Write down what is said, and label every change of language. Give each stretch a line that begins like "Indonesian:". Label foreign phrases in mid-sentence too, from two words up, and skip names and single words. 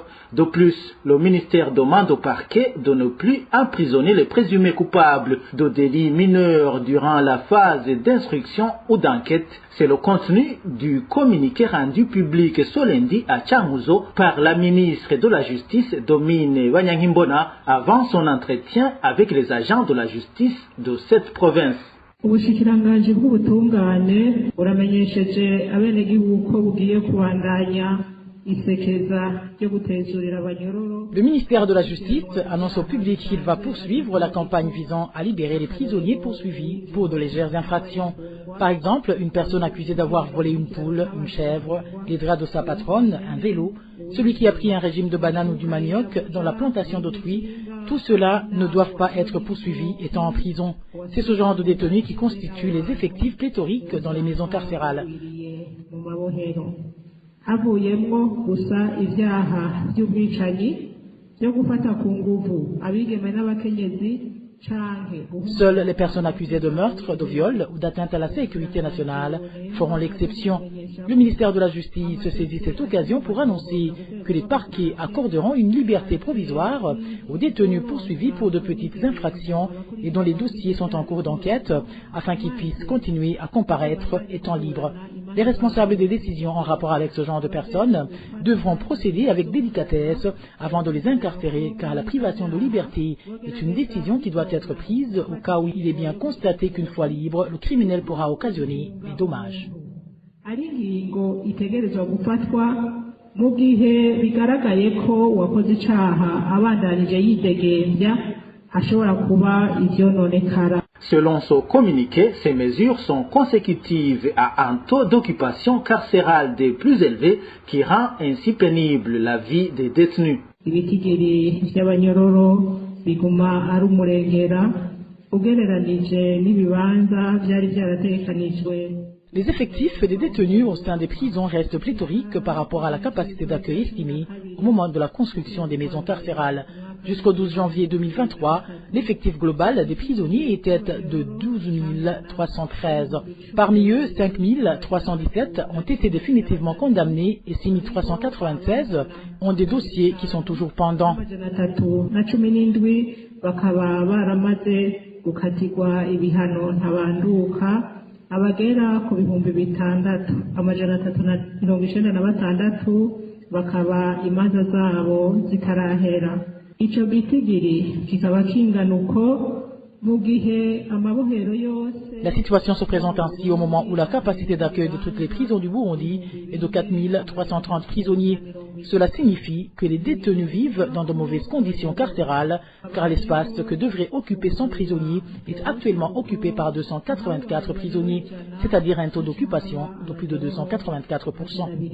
French: De plus, le ministère demande au parquet de ne plus emprisonner les présumés coupables de délits mineurs durant la phase d'instruction ou d'enquête. C'est le contenu du communiqué rendu public ce lundi à Changuzo par la ministre de la Justice, Domine Banyankimbona, avant son entretien avec les agents de la justice de cette province.
Rundi: Ubushikiranganji bw'ubutungane buramenyesheje abenegihugu ko bugiye kubandanya.
French: Le ministère de la Justice annonce au public qu'il va poursuivre la campagne visant à libérer les prisonniers poursuivis pour de légères infractions. Par exemple, une personne accusée d'avoir volé une poule, une chèvre, les draps de sa patronne, un vélo, celui qui a pris un régime de banane ou du manioc dans la plantation d'autrui, tout cela ne doivent pas être poursuivis étant en prison. C'est ce genre de détenus qui constituent les effectifs pléthoriques dans les maisons carcérales.
Rundi: Havuyemo gusa ivyaha by'ubwicanyi byo gufata ku nguvu abigeme n'abakenyezi.
French: Seules les personnes accusées de meurtre, de viol ou d'atteinte à la sécurité nationale feront l'exception. Le ministère de la Justice saisit cette occasion pour annoncer que les parquets accorderont une liberté provisoire aux détenus poursuivis pour de petites infractions et dont les dossiers sont en cours d'enquête afin qu'ils puissent continuer à comparaître étant libres. Les responsables des décisions en rapport avec ce genre de personnes devront procéder avec délicatesse avant de les incarcérer, car la privation de liberté est une décision qui doit être prise au cas où il est bien constaté qu'une fois libre, le criminel pourra occasionner des dommages.
Rundi: ari ingingo itegerezwa gufatwa mu gihe bigaragaye ko uwakoze icaha abandanije yidegembya ashobora kuba ivyononekara.
French: Selon ce communiqué, ces mesures sont consécutives à un taux d'occupation carcérale des plus élevés qui rend ainsi pénible la vie des détenus.
Rundi: Ibitigiri vy'abanyororo biguma ari umurengera ugereranije n'ibibanza vyari vyarategekanijwe.
French: Les effectifs des détenus au sein des prisons restent pléthoriques par rapport à la capacité d'accueil estimée au moment de la construction des maisons carcérales. Jusqu'au 12 janvier 2023, l'effectif global des prisonniers était de 12 313. Parmi eux, 5 317 ont été définitivement condamnés et 6 396 ont des dossiers qui sont toujours pendants.
Rundi: Abagera ku bihumbi bitandatu amajana 396 bakaba imanza zabo zitarahera. Ico gitigiri kikaba kingana uko mu gihe amabohero yose.
French: La situation se présente ainsi au moment où la capacité d'accueil de toutes les prisons du Burundi est de 4 330 prisonniers. Cela signifie que les détenus vivent dans de mauvaises conditions carcérales, car l'espace que devrait occuper 100 prisonniers est actuellement occupé par 284 prisonniers, c'est-à-dire un taux d'occupation de plus de 284%.